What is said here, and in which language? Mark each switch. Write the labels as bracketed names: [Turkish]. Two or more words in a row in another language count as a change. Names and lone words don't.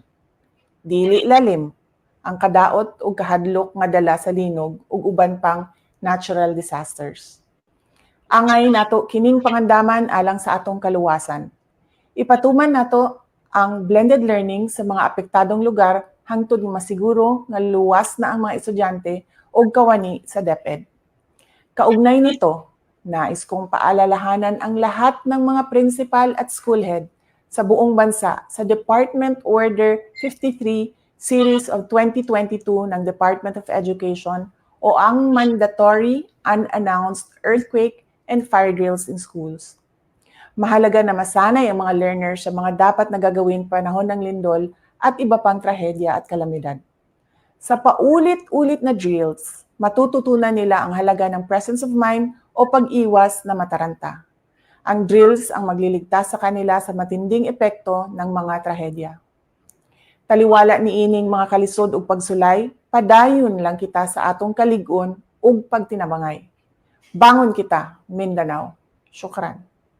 [Cebuano] Dili lalim ang kadaot ug kahadlok nga dala sa linog ug uban pang [English] natural disasters. [Cebuano] Angay nato kining pangandaman alang sa atong kaluwasan. Ipatuman nato ang [English] blended learning [Cebuano] sa mga apektadong lugar hangtod masiguro nga luwas na ang mga estudyante ug kawani sa DepEd. [Filipino] Kaugnay nito, nais kong paalalahanan ang lahat ng mga principal at school head sa buong bansa sa Department Order 53 Series of 2022 ng Department of Education o ang [English] mandatory unannounced earthquake and fire drills in schools. [Filipino] Mahalaga na masanay ang mga learners sa mga dapat na gagawin panahon ng lindol at iba pang trahedya at kalamidad. Sa paulit-ulit na drills, matututunan nila ang halaga ng [English] presence of mind [Filipino] o pag-iwas na mataranta. Ang drills ang magliligtas sa kanila sa matinding epekto ng mga trahedya. [Cebuano] Taliwala ni ining mga kalisod ug pagsulay, padayon lang kita sa atong kalig-on ug pagtinabangay. Bangon kita, Mindanao. Syukran.